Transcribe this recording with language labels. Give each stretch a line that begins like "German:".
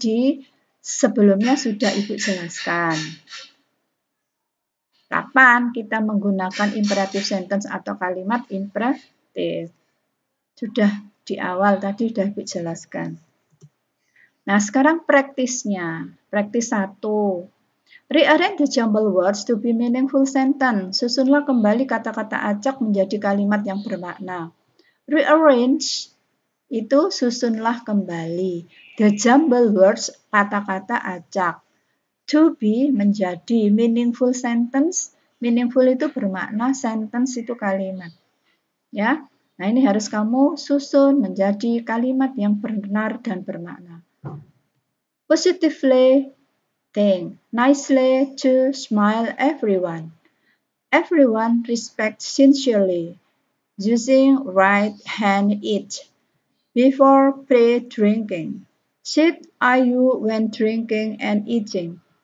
Indonesian: Di sebelumnya sudah Ibu jelaskan. Kapan kita menggunakan imperative sentence atau kalimat imperatif? Sudah di awal tadi sudah Ibu jelaskan. Nah, sekarang praktisnya. Praktis 1.
English: Rearrange the jumbled words to be meaningful sentence.
Indonesian: Susunlah kembali kata-kata acak menjadi kalimat yang bermakna. Rearrange itu susunlah kembali.
English: The jumbled words,
Indonesian: kata-kata acak.
English: To be menjadi meaningful sentence.
Indonesian: Meaningful itu bermakna, sentence itu kalimat. Ya. Nah, ini harus kamu susun menjadi kalimat yang benar dan bermakna.
English: Positively think, nicely to smile everyone. Everyone respect sincerely. Using right hand eat. Before pre-drinking. Sit are you when drinking and eating.